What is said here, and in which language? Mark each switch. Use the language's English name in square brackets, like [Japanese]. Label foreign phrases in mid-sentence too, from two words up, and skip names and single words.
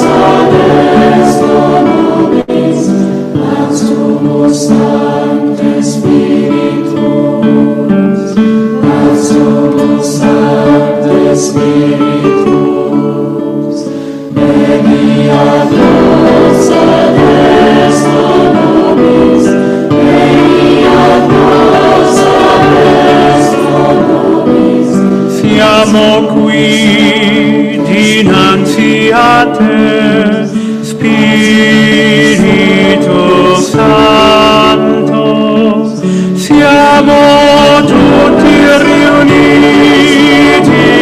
[Latin] ad esto nobis, Sumus Sancte Spiritus, Sumus Sancte Spiritus, veni ad nos ad esto nobis, veni ad nos ad esto nobis. [Italian] Siamo qui dinanzi a te, Spirito Santo, siamo tutti riuniti